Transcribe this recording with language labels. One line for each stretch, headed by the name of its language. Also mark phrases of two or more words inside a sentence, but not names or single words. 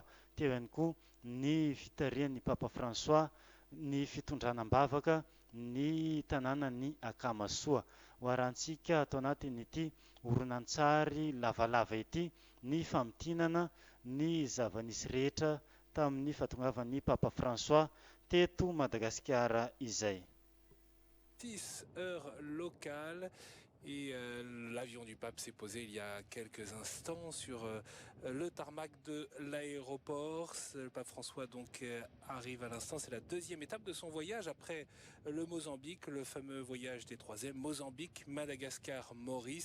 Malagasy: Teo ihany koa ny fitarian'ny Papa François ny fitondranam-bavaka ny tanànan'ny Akamasoa. Hoarantsika atao anatin'ity horonan-tsary lavalava ity ny famitinana ny zava-nisy rehetra tamin'ny fahatongavan'ny Papa François teto Madagasikara izay.
French: 6 heures locales et l'avion du pape s'est posé il y a quelques instants sur le tarmac de l'aéroport. Le pape François donc arrive à l'instant, c'est la deuxième étape de son voyage après le Mozambique, le fameux voyage des troisièmes, Mozambique, Madagascar, Maurice.